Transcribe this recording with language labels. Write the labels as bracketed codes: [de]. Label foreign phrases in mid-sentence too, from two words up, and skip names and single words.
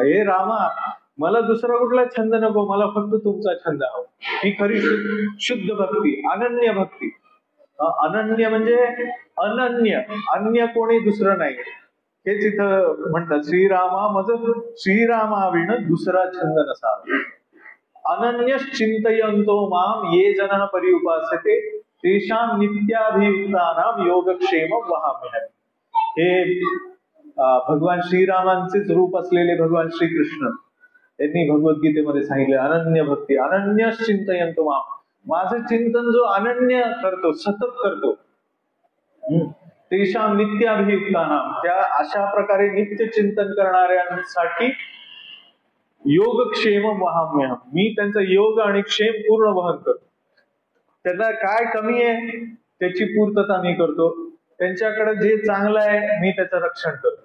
[mr] हे रामा, मला दुसरा कुठला छंद नको, मला फक्त तुमचा छंद हवा. ही खरी शुद्ध भक्ती, अनन्य भक्ती. अनन्य म्हणजे अनन्य, अन्य कोणी दुसरं नाही. हेच इथं म्हणतात, श्रीरामा मज श्रीरामा विण दुसरा छंद नसावा. [sa] अनन्य चिंतयंतो माम ये जन परिउपासते तेषां नित्याभियुक्तानां योगक्षेम वहाम्यहम्. [mr] हे भगवान श्रीरामांचेच रूप असलेले भगवान श्रीकृष्ण यांनी भगवद्गीतेमध्ये सांगितले, अनन्य भक्ती, [sa] अनन्य चिंतयंतो माम. [mr] माझं चिंतन जो अनन्य करतो, सतत करतो, [sa] तेषां नित्याभियुक्तानां, [mr] त्या अशा प्रकारे नित्य चिंतन करणाऱ्यांसाठी [sa] योगक्षेम वहाम्यहम्, [mr] मी त्यांचा योग आणि क्षेम पूर्ण वहन करतो. त्यांना काय कमी आहे त्याची पूर्तता मी करतो. त्यांच्याकडे जे चांगलं आहे मी त्याचं रक्षण करतो.